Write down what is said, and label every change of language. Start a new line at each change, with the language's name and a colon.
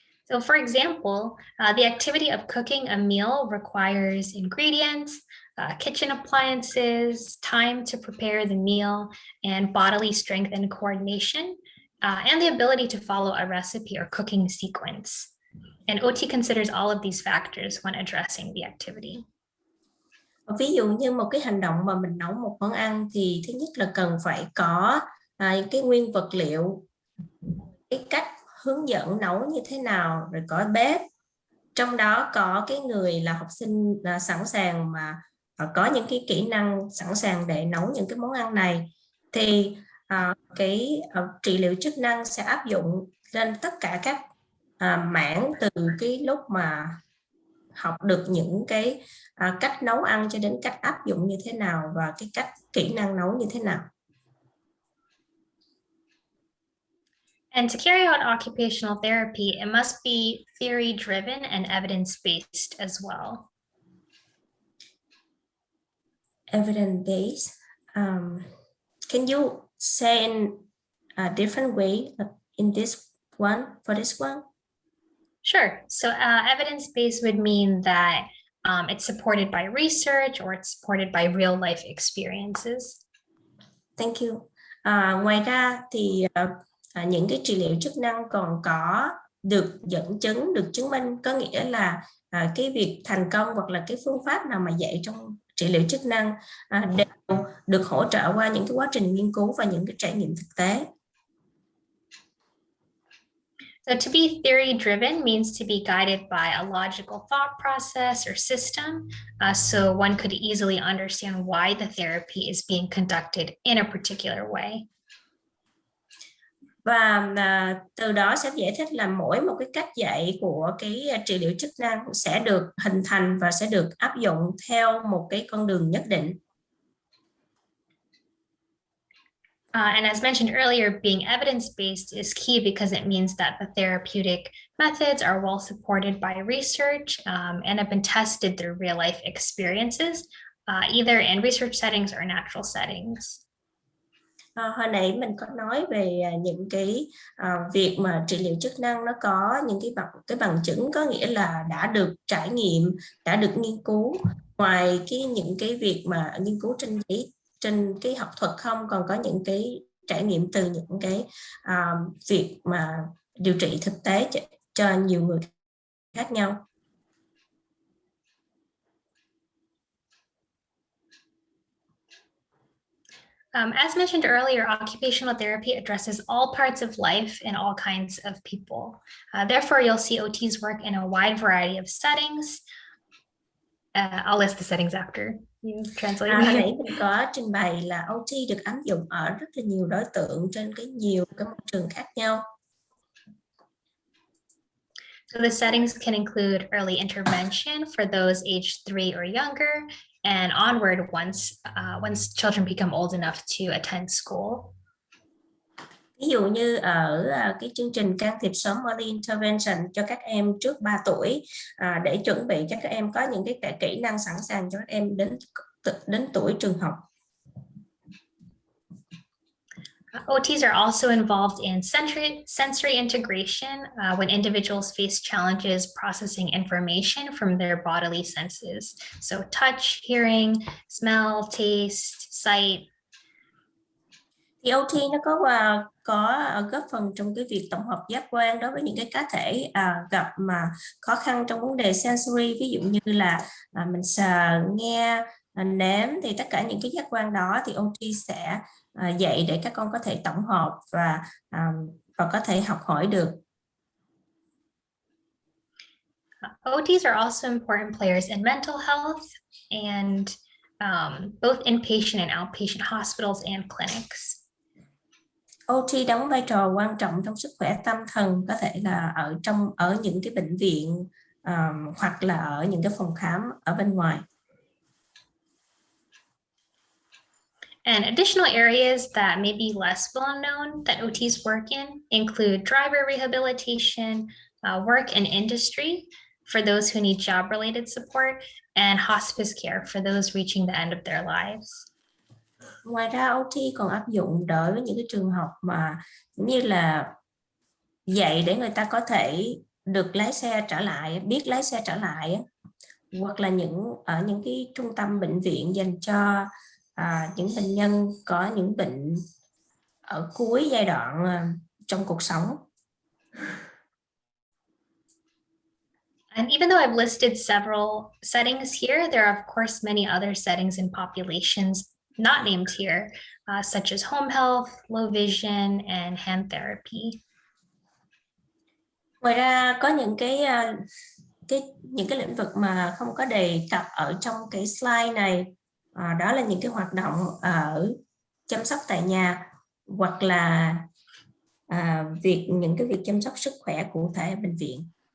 English: So for example, the activity of cooking a meal requires ingredients, kitchen appliances, time to prepare the meal, and bodily strength and coordination, and the ability to follow a recipe or cooking sequence. And OT considers all of these factors when addressing the activity.
Vietnamese: Ví dụ như một cái hành động mà mình nấu một món ăn thì thứ nhất là cần phải có cái nguyên vật liệu, cái cách hướng dẫn nấu như thế nào, rồi có bếp, trong đó có cái người là học sinh sẵn sàng mà có những cái kỹ năng sẵn sàng để nấu những cái món ăn này, thì cái trị liệu chức năng sẽ áp dụng lên tất cả các mảng, từ cái lúc mà học được những cái cách nấu ăn cho đến cách áp dụng như thế nào và cái cách kỹ năng nấu như thế nào.
English: And to carry out occupational therapy, it must be theory-driven and evidence-based as well. Evidence-based. Can you say in a different way in this one, for this one? Sure. So evidence-based would mean that it's supported by research or it's supported by real-life experiences. Thank you.
Vietnamese: Ngoài ra thì những cái trị liệu chức năng còn có được dẫn chứng, được chứng minh, có nghĩa là cái việc thành công hoặc là cái phương pháp nào mà dạy trong trị liệu chức năng đều được hỗ trợ qua những cái quá trình nghiên cứu và những cái trải nghiệm thực tế.
English: So to be theory-driven means to be guided by a logical thought process or system, so one could easily understand why the therapy is being conducted in a particular way.
Vietnamese: Và từ đó sẽ giải thích là mỗi một cái cách dạy của cái trị liệu chức năng sẽ được hình thành và sẽ được áp dụng theo một cái con đường nhất định.
English: And as mentioned earlier, being evidence-based is key because it means that the therapeutic methods are well supported by research and have been tested through real-life experiences, either in research settings or natural settings.
Vietnamese: Hồi nãy mình có nói về những cái việc mà trị liệu chức năng nó có những cái bằng chứng, có nghĩa là đã được trải nghiệm, đã được nghiên cứu. Ngoài những cái việc mà nghiên cứu trên cái học thuật không, còn có những cái trải nghiệm từ những cái việc mà điều trị thực tế cho nhiều người khác nhau.
English: As mentioned earlier, occupational therapy addresses all parts of life and all kinds of people. Therefore, you'll see OTs work in a wide variety of settings. I'll list the settings after you translate.
Vietnamese: Hồi nãy mình có trình bày là OT được áp dụng ở rất là nhiều đối tượng trên nhiều cái môi trường khác nhau.
English: So the settings can include early intervention for those aged 3 or younger, and onward once children become old enough to attend school.
Vietnamese: Ví dụ như ở cái chương trình can thiệp sớm early intervention cho các em trước 3 tuổi để chuẩn bị cho các em có những cái kỹ năng sẵn sàng cho các em đến tuổi trường học.
English: OTs are also involved in sensory integration when individuals face challenges processing information from their bodily senses. So touch, hearing, smell, taste, sight.
Vietnamese: Thì OT nó có góp phần trong cái việc tổng hợp giác quan đối với những cái cá thể gặp mà khó khăn trong vấn đề sensory, ví dụ như là mình sờ, nghe, nếm, thì tất cả những cái giác quan đó thì OT sẽ dạy để các con có thể tổng hợp và có thể học hỏi được.
English: OTs are also important players in mental health and both inpatient and outpatient hospitals and clinics.
Vietnamese: OT đóng vai trò quan trọng trong sức khỏe tâm thần, có thể là ở những cái bệnh viện hoặc là ở những cái phòng khám ở bên ngoài.
English: And additional areas that may be less well known that OTs work in include driver rehabilitation, work in industry for those who need job-related support, and hospice care for those reaching the end of their lives.
Vietnamese: Ngoài ra OT còn áp dụng đối với những cái trường hợp mà như là dạy để người ta có thể được lái xe trở lại, biết lái xe trở lại, hoặc là ở những cái trung tâm bệnh viện dành cho những bệnh nhân có những bệnh ở cuối giai đoạn trong cuộc sống.
English: And even though I've listed several settings here, there are of course many other settings in populations not named here, such as home health, low vision, and hand therapy.
Vietnamese: Ngoài ra có những cái lĩnh vực mà không có đề cập ở trong cái slide này, đó là những cái hoạt động ở chăm sóc tại nhà, hoặc là những cái việc chăm sóc sức khỏe cụ thể ở bệnh viện.